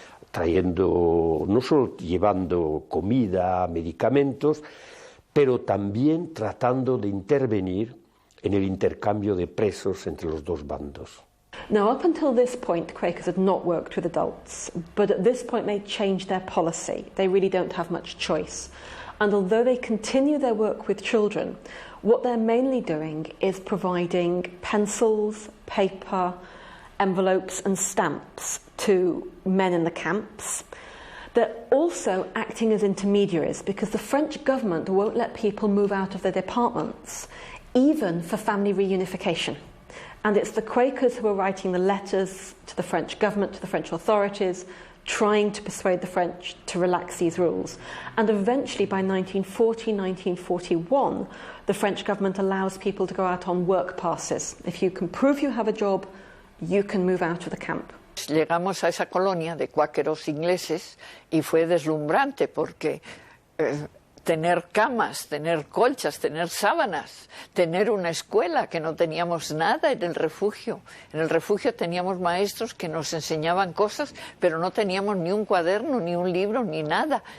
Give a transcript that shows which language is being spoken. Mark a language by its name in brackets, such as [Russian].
[Spanish] trayendo, no solo llevando comida, medicamentos, pero también tratando de intervenir en el intercambio de presos entre los dos bandos. [English] Now, up until this point, Quakers had not worked with adults, but at this point they changed their policy. They really don't have much choice. And although they continue their work with children, what they're mainly doing is providing pencils, paper, envelopes and stamps to men in the camps. They're also acting as intermediaries because the French government won't let people move out of their departments, even for family reunification. And it's the Quakers who are writing the letters to the French government, to the French authorities, trying to persuade the French to relax these rules. And eventually, by 1940, 1941, the French government allows people to go out on work passes. If you can prove you have a job, you can move out of the camp. [Spanish] Llegamos a esa colonia de cuáqueros ingleses y fue deslumbrante porque tener camas, tener colchas, tener sábanas, tener una escuela, que no teníamos nada en el refugio. En el refugio teníamos maestros que nos enseñaban cosas, pero no teníamos ni un cuaderno, ni un libro, ni nada.